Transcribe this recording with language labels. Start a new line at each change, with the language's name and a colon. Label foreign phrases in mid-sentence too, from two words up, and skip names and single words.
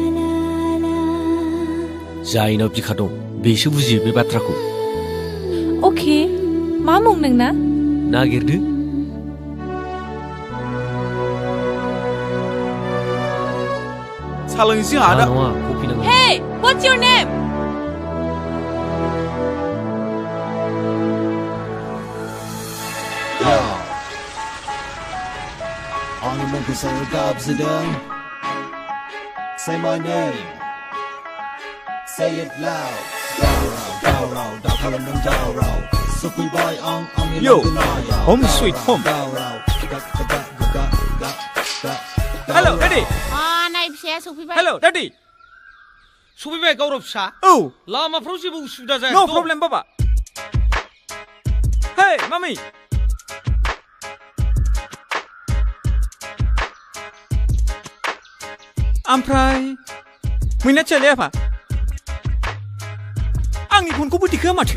Bodo: जायनाव बिखा दं बेसो बुजियो बे बाथ्राखौ अके मा मुं नोंना नागिरदो सालोंसि आदा नङा कफि नांगौ
English: Hey what's your name
Bodo: आंनि मुंखौ सोर गाबज्रिदों
English: Say my name Say it loud
Bodo: दावराव दा खालामदों दावराव सफैबाय आं आंनि लांगोनायाव
English: Home sweet home Hello daddy
Bodo: नाय फिसाया सफैबाय
English: Hello daddy
Bodo: सफैबाय गावराव फिसा औ लामाफ्राव जेबो उसुबिदा जाया
English: No problem
Bodo: बाबा
English: Hey mami
Bodo: ओमफ्राय मैनाथियालाय आफा आंनि फनखौबो दिखोआ माथो